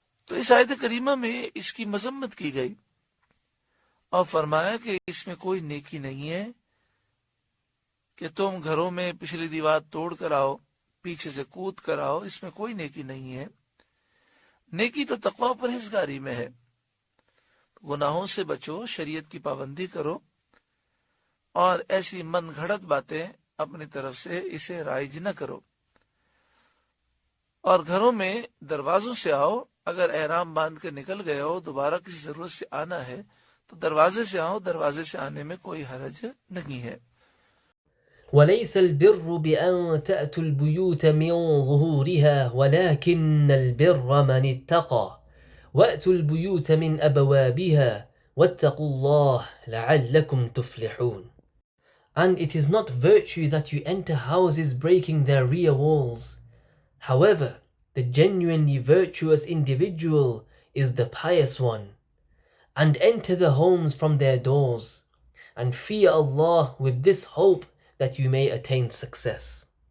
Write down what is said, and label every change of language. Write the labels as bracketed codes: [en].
[ur] تو اس آیت کریمہ میں اس کی مذمت کی گئی اور فرمایا کہ اس میں کوئی نیکی نہیں ہے کہ تم گھروں میں پچھلی دیوار توڑ کر آؤ، پیچھے سے کود کر آؤ، اس میں کوئی نیکی نہیں ہے۔ نیکی تو تقوی و پرہیزگاری میں ہے۔ گناہوں سے بچو، شریعت کی پابندی کرو، اور ایسی من گھڑت باتیں اپنی طرف سے اسے رائج نہ کرو، اور گھروں میں دروازوں سے آؤ۔ اگر احرام باندھ کے نکل گئے ہو، دوبارہ کسی ضرورت سے آنا ہے تو دروازے سے آؤ، دروازے سے آنے میں کوئی حرج نہیں ہے۔ [ar] وليس البر بأن تأتوا البيوت من ظهورها ولكن البر من اتقى وأتوا البيوت من أبوابها واتقوا الله لعلكم تفلحون. [en] And it is not virtue that you enter houses breaking their rear walls. However, the genuinely virtuous individual is the pious one. And enter the homes from their doors, and fear Allah with this hope that you may attain success.